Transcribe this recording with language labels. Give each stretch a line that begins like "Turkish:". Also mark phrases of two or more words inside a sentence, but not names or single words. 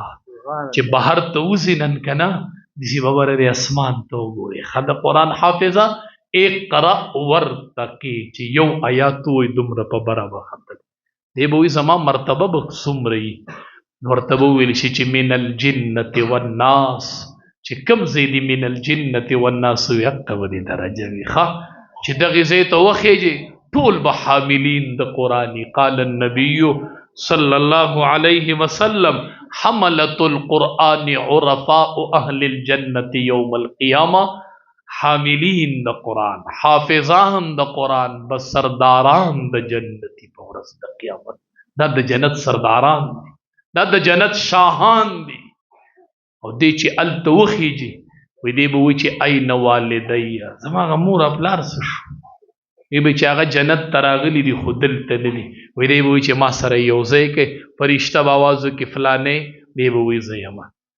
Pashto: چې بهر ته وځي نن که نه داسې به بره د اسمان ته وګورې ښه. د قرآن حافظه
Arabic: اقرأ ورتقي
Pashto: چې یو آیات ووایي دومره په بره به ختل دی به وایي زما مرتبه به څومره وي. ورته به وویل شي چې
Arabic: من الجنة والناس،
Pashto: چې کوم ځای دي
Arabic: من الجنة والناس
Pashto: وي هلته به دې درجه وي ښه. چې دغې ځای ته وخیږي ټول به حاملین د قرآن.
Arabic: قال النبي صلی الله علیه وسلم حملة القرآن عرفاء اهل الجنة یوم القیامه.
Pashto: حاملین د قرآن، حافظان د قرآن به سرداران د جنتي په ورځ د قیامت. دا د جنت سرداران دي، دا د جنت شاهان دي. او دی چې هلته وخیږي وی دی به وی چې
Arabic: این والدی
Pashto: زما هغه مور او پلار څه شو وی به چې هغه جنت ته راغلي دي خو دلته نه دي وی دی به وی چې ما سره یو ځای کوي فرشته به آواز وکړي فلانې دی به وی زه یم